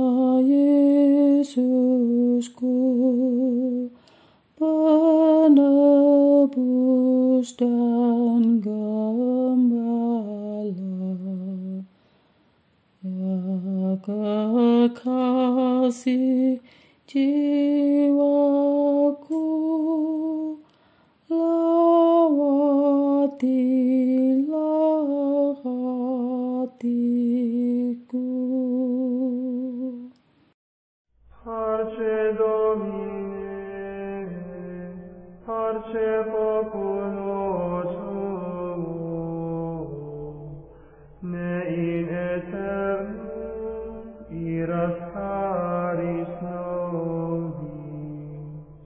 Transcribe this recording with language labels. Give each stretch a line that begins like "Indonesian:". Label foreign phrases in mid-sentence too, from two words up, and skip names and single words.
Indonesian: Yesusku, penebus dan gembala, ya kekasih jiwaku, lawatilah hatiku.
Latin: Parce Domine, parce populo tuo, ne in aeternum iras caris nobis.